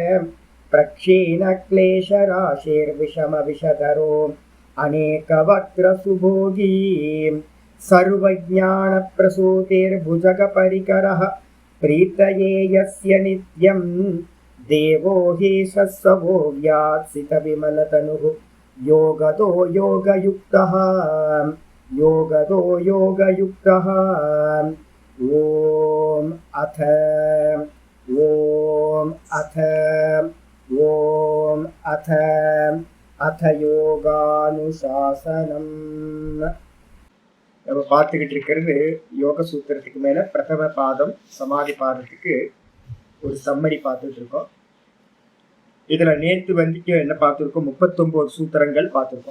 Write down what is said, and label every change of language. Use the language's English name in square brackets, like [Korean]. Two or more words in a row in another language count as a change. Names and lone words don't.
[Sanskrit] प्रक्षीणक्लेशराशिर्विषमविषधरो अनेकवक्त्रसुभोगी सर्वज्ञानप्रसूतिर्भुजगपरिकरः प्रीतये यस्य नित्यं देवो हि सत्सवो व्यात्सितविमलतनुः योगतो योगयुक्तः योगतो योगयुक्तः। ॐ अथ யோகானுசாசனம். [Tamil] நம்ம பார்த்துக்கிட்டு இருக்கிறது யோக சூத்திரத்துக்கு மேல பிரதம பாதம் சமாதி பாதத்துக்கு ஒரு சம்மரி பார்த்துட்டு இருக்கோம். இதுல நேற்று வந்துட்டு என்ன பார்த்துருக்கோம், 39 சூத்திரங்கள் பார்த்துருக்கோம்.